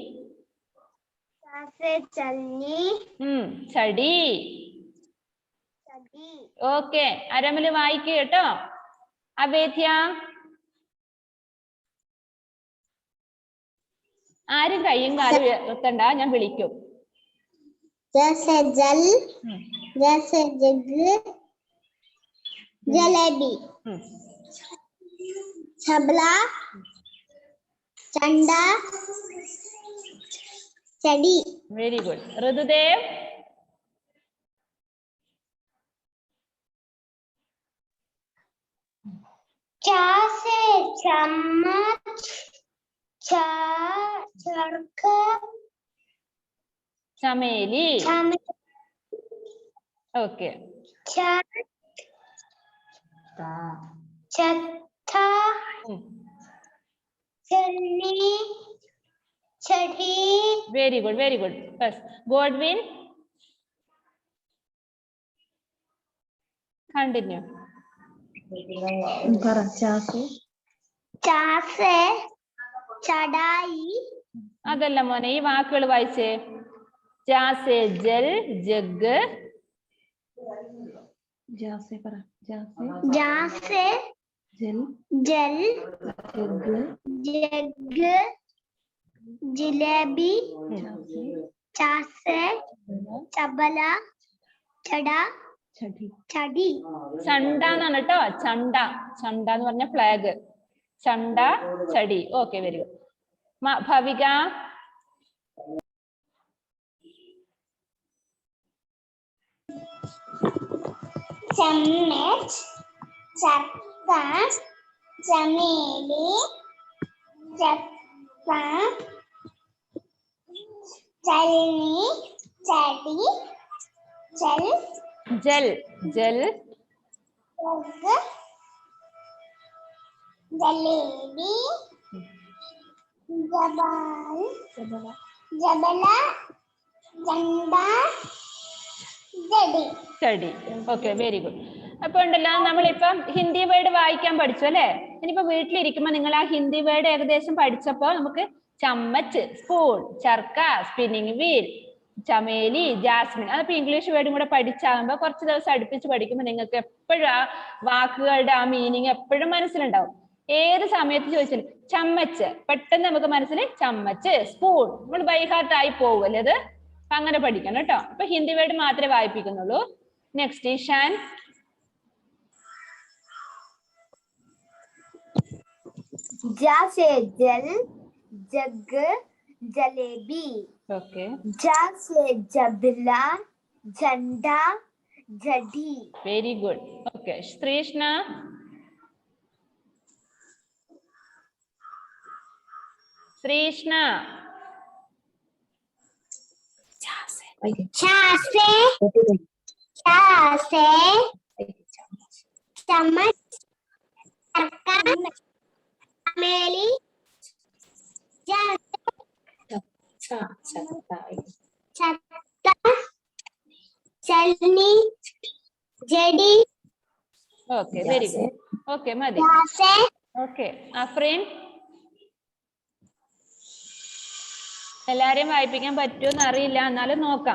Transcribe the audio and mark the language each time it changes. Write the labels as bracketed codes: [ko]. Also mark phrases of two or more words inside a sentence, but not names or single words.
[hi] ചടി. [ml] ഓക്കെ. അരമല് വായിക്കുക കേട്ടോ. അഭേദ്യ. ആരും കയ്യും കാലും ഉയർത്തണ്ട, ഞാൻ വിളിക്കും. [hi] जैसे जल, जैसे जग, जलेबी, छबला, चंडा, चड़ी। [en] very good. ऋതുദേവ്. [hi] चा से चम्मच, चरखा, [ml] ചമേലി. ഓക്കെ. [hi] छत्ता, छलनी, छड़ी. [en] very good, very good. Godwin, continue. [hi] चासे, चढ़ाई. [ml] അതല്ല മോനെ, ഈ വാക്കുകൾ വായിച്ചേ. [hi] जा से जल, जग. जासे जल, जग, जिलेबी, चासे, चबला, चढ़ा, चढ़ी. [ml] ചണ്ട എന്നാണ് കേട്ടോ. ചണ്ട. ചണ്ട എന്ന് പറഞ്ഞ ഫ്ലാഗ്. [hi] चंडा, चड़ी. [en] okay, very good. ഭവിക. [hi] चम्मच, चक्का, चमेली, चक्का, चलनी, चटी, चल, जल, जल, जग, जलेबी, जबला, झंडा, जड़ी. [en] study. okay, very good. [ml] അപ്പൊ ഉണ്ടല്ലോ, നമ്മളിപ്പം ഹിന്ദി വേർഡ് വായിക്കാൻ പഠിച്ചു അല്ലെ. ഇനിയിപ്പോ വീട്ടിലിരിക്കുമ്പോ നിങ്ങൾ ആ ഹിന്ദി വേർഡ് ഏകദേശം പഠിച്ചപ്പോ നമുക്ക് ചമ്മച്ച്, സ്പൂൺ, ചർക്ക, [en] spinning wheel, [ml] ചമേലി, ജാസ്മിൻ, അതിപ്പോ ഇംഗ്ലീഷ് വേർഡും കൂടെ പഠിച്ചാകുമ്പോ കുറച്ച് ദിവസം അടുപ്പിച്ച് പഠിക്കുമ്പോൾ നിങ്ങൾക്ക് എപ്പോഴും ആ വാക്കുകളുടെ ആ മീനിങ് എപ്പോഴും മനസ്സിലുണ്ടാവും. ഏത് സമയത്ത് ചോദിച്ചാലും ചമ്മച്ച് പെട്ടെന്ന് നമുക്ക് മനസ്സിൽ ചമ്മച്ച്, സ്പൂൺ നമ്മൾ [en] by heart [ml] ആയി പോവല്ലേ അത്. അപ്പൊ അങ്ങനെ പഠിക്കണം കേട്ടോ. അപ്പൊ ഹിന്ദി വേർഡ് മാത്രമേ വായിപ്പിക്കുന്നുള്ളൂ. നെക്സ്റ്റ് ഈശാൻ. [hi] जा से जल, जग, जलेबी. [ml] ഓക്കെ, [hi] जा से जबला, झंडा, जड़ी. [en] very good. okay, ശ്രീഷ്ണ. ശ്രീഷ്ണ. [hi] छा से चम्मच, चरखा, चमेली, छत्ता, चलनी, जड़ी. [en] okay, very good. okay, മതി. ഓക്കെ, അഫ്രീൻ. [ml] എല്ലാരെയും വായിപ്പിക്കാൻ പറ്റുമെന്ന് അറിയില്ല, എന്നാലും നോക്കാം.